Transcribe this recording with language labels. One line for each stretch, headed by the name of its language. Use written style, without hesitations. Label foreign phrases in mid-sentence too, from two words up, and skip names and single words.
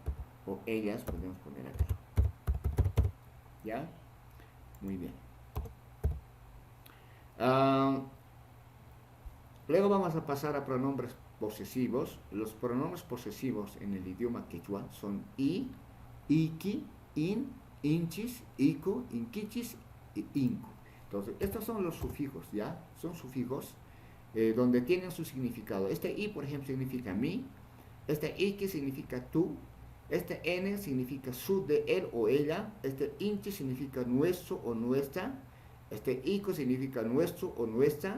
Spanish: O ellas podemos poner acá. ¿Ya? Muy bien. Luego vamos a pasar a pronombres posesivos. Los pronombres posesivos en el idioma quechua son i, iki, in, inchis, iku, inquichis y inku. Entonces, estos son los sufijos, ¿ya? Son sufijos donde tienen su significado. Este i, por ejemplo, significa mí. Este iki significa tú. Este n significa su, de él o ella. Este inchi significa nuestro o nuestra. Este iku significa nuestro o nuestra.